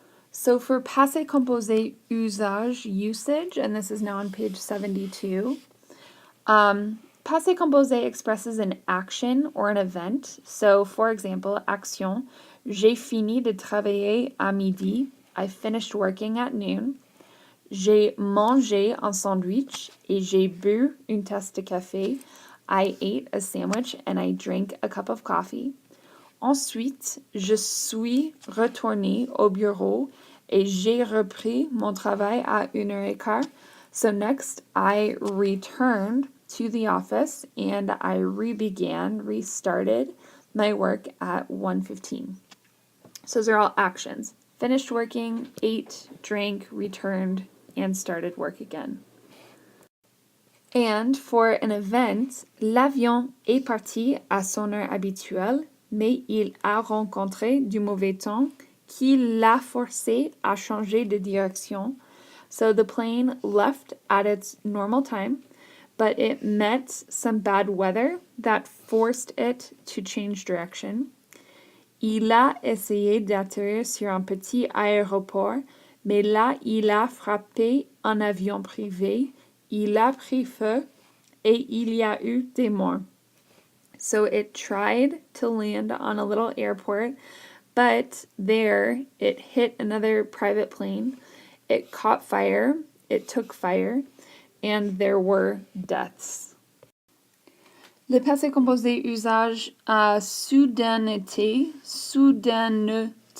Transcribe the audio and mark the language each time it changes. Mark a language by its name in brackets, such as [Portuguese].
[English] So for passé composé usage, usage, and this is now on page 72, passé Passé composé expresses an action or an event. So, for example, action, [French] j'ai fini de travailler à midi. [English] I finished working at noon. [French] J'ai mangé un sandwich et j'ai bu une tasse de café. [English] I ate a sandwich and I drank a cup of coffee. [French] Ensuite, je suis retourné au bureau et j'ai repris mon travail à 1h15. [English] So next, I returned to the office and I restarted my work at 1:15. So those are all actions. Finished working, ate, drank, returned, and started work again. And for an event, [French] l'avion est parti à son heure habituelle, mais il a rencontré du mauvais temps qui l'a forcé à changer de direction. [English] So the plane left at its normal time, but it met some bad weather that forced it to change direction. [French] Il a essayé d'atterrir sur un petit aéroport, mais là, il a frappé un avion privé, il a pris feu, et il y a eu des morts. [English] So it tried to land on a little airport, but there it hit another private plane. It caught fire, it took fire, and there were deaths. [French] Le passé composé usage à soudaineté, suddenness.